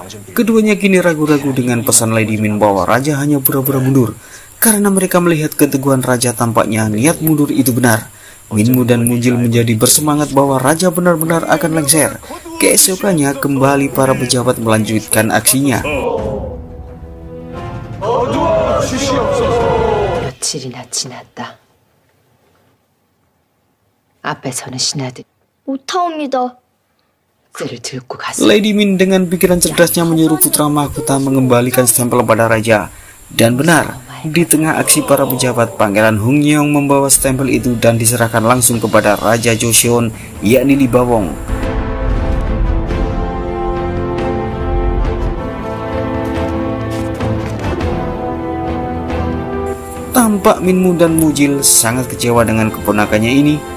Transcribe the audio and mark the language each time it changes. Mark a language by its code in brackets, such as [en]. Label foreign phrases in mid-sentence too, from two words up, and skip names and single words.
[id] Keduanya kini ragu-ragu dengan pesan Lady Min bahwa raja hanya pura-pura mundur, karena mereka melihat keteguhan raja, tampaknya niat mundur itu benar. Minmu dan Mujil menjadi bersemangat bahwa raja benar-benar akan lengser. Keesokannya kembali para pejabat melanjutkan aksinya. [ko] 며칠이나 지났다. 앞에서는 신하들이 못하옵니다. 쇠를 들고 갔어. [id] Lady Min dengan pikiran cerdasnya menyuruh putra mahkota mengembalikan stempel pada raja. Dan benar, di tengah aksi para pejabat, Pangeran Hung Nyeong membawa stempel itu dan diserahkan langsung kepada Raja Joseon, yakni Lee Bawong. Tampak Minmu dan Mujil sangat kecewa dengan keponakannya ini.